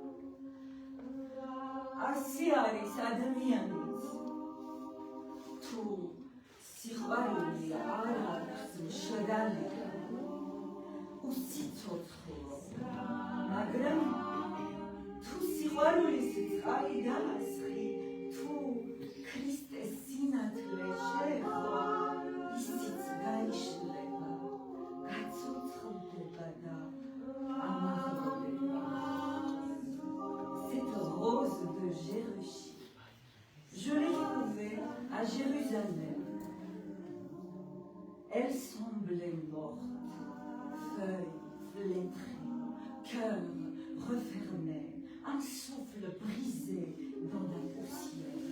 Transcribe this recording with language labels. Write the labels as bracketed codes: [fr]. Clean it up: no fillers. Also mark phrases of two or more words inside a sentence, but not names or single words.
[ka] ასე არის ადამიანიც, თუ სიყვარული არ აქვს მშრალი, უსიცოცხლო, მაგრამ თუ სიყვარულის წყალი დაასხი, თუ ქრისტეს სინათლე შეეხო, ისიც გაიშლება, გაცოცხლდება და ამაღლდება. [fr] Cette rose de Jérusalem, je l'ai trouvée à Jérusalem. Elle semblait morte, feuilles flétries, cœur refermé, un souffle brisé dans la poussière.